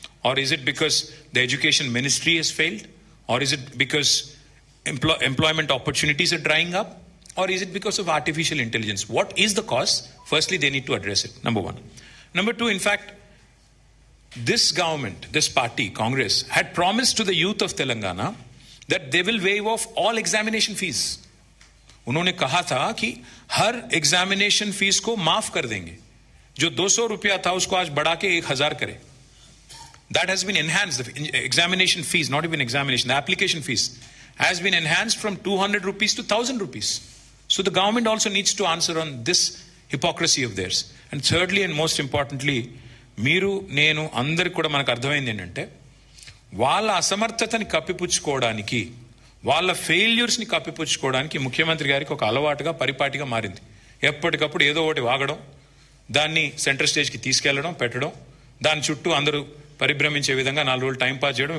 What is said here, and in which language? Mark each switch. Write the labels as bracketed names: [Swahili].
[English] Or is it because the education ministry has failed? Or is it because employment opportunities are drying up? Or is it because of artificial intelligence? What is the cause? Firstly, they need to address it. Number 1. Number 2, in fact, this government, this party, Congress, had promised to the youth of Telangana that they will waive off all examination fees. [Hindi] उन्होंने कहा था कि हर examination fees को माफ कर देंगे. जो 200 रुपया था उसको आज बढ़ा के 1,000 करे. [English] That has been enhanced. The examination fees, not even examination, the application fees has been enhanced from 200 rupees to 1,000 rupees. So the government also needs to answer on this hypocrisy of theirs. And thirdly and most importantly, [Telugu] మీరు నేను అందరికి కూడా మనకు అర్థమైంది ఏంటంటే, వాళ్ళ అసమర్థతని కప్పిపుచ్చుకోవడానికి, వాళ్ళ ఫెయిల్యూర్స్ని కప్పిపుచ్చుకోవడానికి ముఖ్యమంత్రి గారికి ఒక అలవాటుగా పరిపాటిగా మారింది. ఎప్పటికప్పుడు ఏదో ఒకటి వాగడం, దాన్ని సెంటర్ స్టేజ్కి తీసుకెళ్లడం, పెట్టడం, దాని చుట్టూ అందరూ పరిభ్రమించే విధంగా 4 రోజులు టైం పాస్ చేయడం.